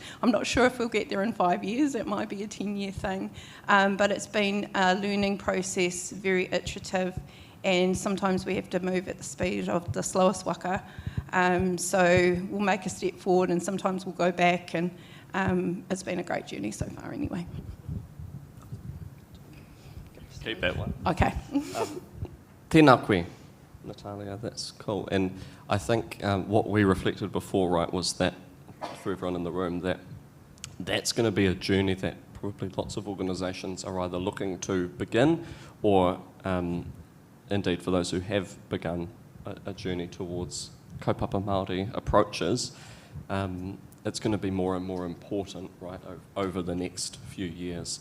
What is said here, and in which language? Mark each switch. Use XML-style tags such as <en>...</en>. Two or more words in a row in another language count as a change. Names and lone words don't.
<en>I'm not sure if we'll get there in 5 years. It might be a 10-year thing, but it's been a learning process, very iterative, and sometimes we have to move at the speed of the slowest waka. So we'll make a step forward, and sometimes we'll go back, and it's been a great journey so far, anyway. Keep that one. Okay.</en> <mi>Tēnā koe,</mi> <en>Natalia, that's cool. And I think what we reflected before, right, was that, for everyone in the room, that's going to be a journey that probably lots of organisations are either looking to begin or, indeed, for those who have begun a journey towards</en> <mi>kaupapa Māori</mi> <en>approaches, it's going to be more and more important, right, over the next few years.</en>